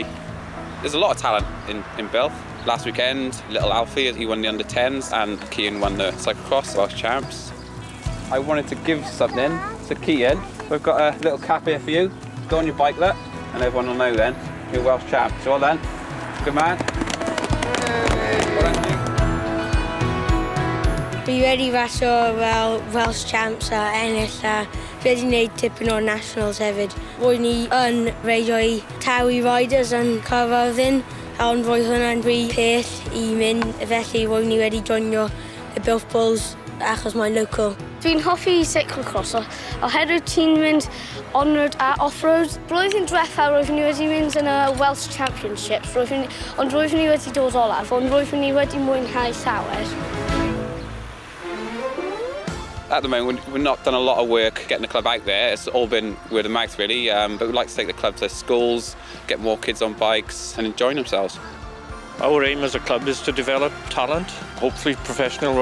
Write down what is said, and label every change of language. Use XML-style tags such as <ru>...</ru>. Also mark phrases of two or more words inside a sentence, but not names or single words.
<en>There's a lot of talent in Bill. Last weekend, little Alfie, he won the under-10s, and Cian won the cyclocross Welsh champs. I wanted to give something to Cian. We've got a little cap here for you. Go on your bike, look, and everyone will know then. You're Welsh champ. So well done. Good man. Well done,</en> <cy>Fi wedi rasio fel</cy> <en>Welsh champs</en> <cy>a ennill a wedi wneud tipyn o nationals hefyd. Roedd ni yn reidio i tawi riders yn Clwb, ond roedd hwnna'n rhy peth i mynd, felly roedd ni wedi joinio y Bilf Bulls achos mae'n local. Dwi'n hoffi cyclocross, oherwydd ti'n mynd on-road a off-road. Blwyddyn diwethaf roeddwn ni wedi mynd yn y Welsh Championships, ond roeddwn ni wedi dod olaf, ond roeddwn ni wedi mwynhau llawer.</cy> <en>At the moment, we've not done a lot of work getting the club out there. It's all been word of mouth, really. But we'd like to take the club to schools, get more kids on bikes and enjoying themselves. Our aim as a club is to develop talent, hopefully professional riders.</en>